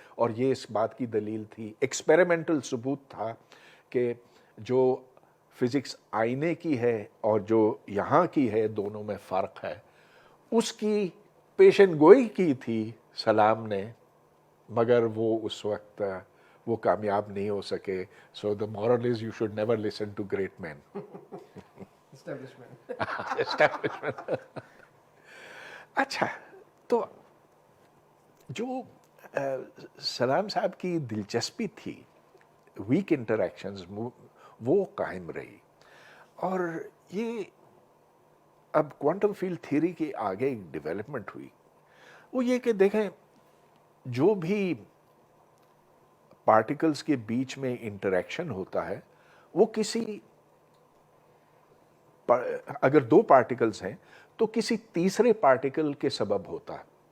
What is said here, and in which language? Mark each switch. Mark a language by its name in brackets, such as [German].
[Urdu] اور یہ اس بات کی دلیل تھی, ایکسپیریمنٹل ثبوت تھا کہ جو فزکس آئینے کی ہے اور جو یہاں کی ہے دونوں میں فرق ہے. اس کی پیشن گوئی کی تھی سلام نے, مگر وہ اس وقت وہ کامیاب نہیں ہو سکے. [English] So the moral is you should never listen to great men. [Urdu] اچھا, تو جو سلام صاحب کی دلچسپی تھی ویک انٹریکشنز وہ قائم رہی. اور یہ اب کوانٹم فیلڈ تھیوری کی آگے ایک ڈیولپمنٹ ہوئی, وہ یہ کہ دیکھیں جو بھی پارٹیکلز کے بیچ میں انٹریکشن ہوتا ہے وہ کسی, اگر دو پارٹیکلز ہیں تو کسی تیسرے پارٹیکل کے سبب ہوتا ہے.